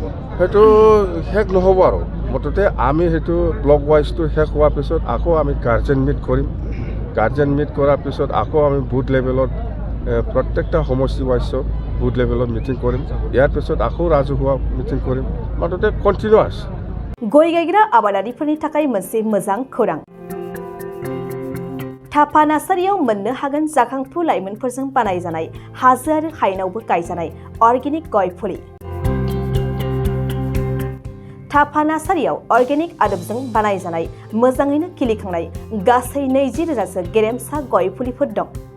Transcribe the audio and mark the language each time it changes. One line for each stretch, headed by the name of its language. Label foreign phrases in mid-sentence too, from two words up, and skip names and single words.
Assamese: সেইটো শেষ নহ'ব আৰু মুঠতে আমি সেইটো
English: block wise
Assamese: শেষ হোৱাৰ পিছত আকৌ আমি
English: guardian meet
Assamese: কৰিম।
English: guardian meet
Assamese: কৰাৰ পিছত আকৌ আমি
English: booth level
Assamese: প্ৰত্যেকটা সমষ্টি ৱাইজত
English: booth level
Assamese: মিটিং কৰিম। ইয়াৰ পিছত আকৌ ৰাজহুৱা মিটিং কৰিম। মুঠতে কণ্টিনিউৱাছ।
Bodo: गय गायग्रा आबादारिफोरनि थाखाय मोनसे मोजां खौरां। थापा नार्सारियाव मोननो हागोन जाखांफु लाइमोनफोरजों बानायजानाय हाजो आरो हायेनावबो गायजानाय अर्गेनिक गय फुलि। थापा नार्सारियाव अर्गेनिक आदबजों बानायजानाय मोजाङैनो खिलिखांनाय गासै 20,000सो गेरेमसा गय फुलिफोर दं।